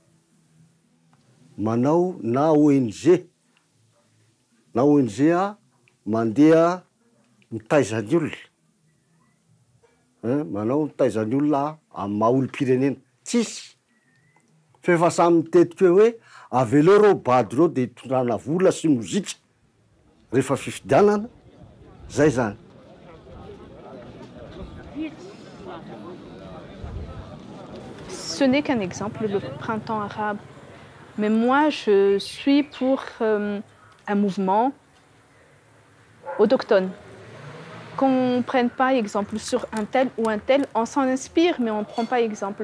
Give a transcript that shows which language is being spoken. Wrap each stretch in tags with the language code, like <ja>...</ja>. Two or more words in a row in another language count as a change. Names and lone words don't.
<mg>manao na ONG a mandeha mitaizany olona, manao mitaizany olona amin'ny maha olom-pirenena tsisy. Fa efa samy mitetika hoe aveleo reo bady reo dia hitondrana vola sy mozika rehefa fifidianana, zay zany.</mg> <fr>Ce n'est qu'un exemple, le printemps arabe. Mais moi, je suis pour un mouvement autochtone. Qu'on ne prenne pas exemple sur un tel ou un tel, on s'en inspire, mais on ne prend pas exemple.</fr>